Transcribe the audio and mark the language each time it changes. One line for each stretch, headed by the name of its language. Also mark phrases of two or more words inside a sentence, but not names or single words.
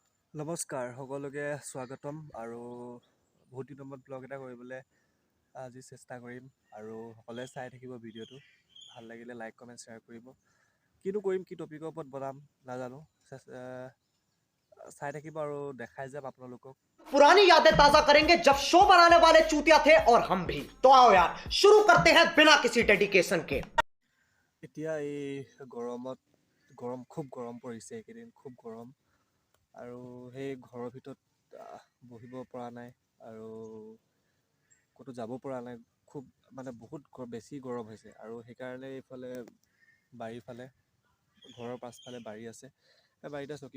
Assamese: নমস্কাৰ সকলোকে স্বাগতম আৰু বহুত দিনৰ মূৰত ব্লগ এটা কৰিবলৈ আজি চেষ্টা কৰিম আৰু সকলোৱে চাই থাকিব ভিডিঅ'টো ভাল লাগিলে
English: like comment share
Assamese: কৰিব কিনো কৰিম কি টপিকৰ ওপৰত বনাম নাজানো চাই থাকিব আৰু দেখাই যাম আপোনালোকক
Hindi: पुरानी यादें ताजा करेंगे जब शो बनाने वाले चूतिया थे और हम भी तो आओ यार शुरू करते हैं बिना किसी डेडिकेशन के
Assamese: এতিয়া এই গৰম খুব গৰম পৰিছে এইকেইদিন খুব গৰম আৰু সেই ঘৰৰ ভিতৰত বহিব পৰা নাই আৰু ক'তো যাব পৰা নাই খুব মানে বহুত বেছি গৰম হৈছে আৰু সেইকাৰণে এইফালে বাৰীৰ ফালে ঘৰৰ পাছফালে বাৰী আছে সেই বাৰীতে চকী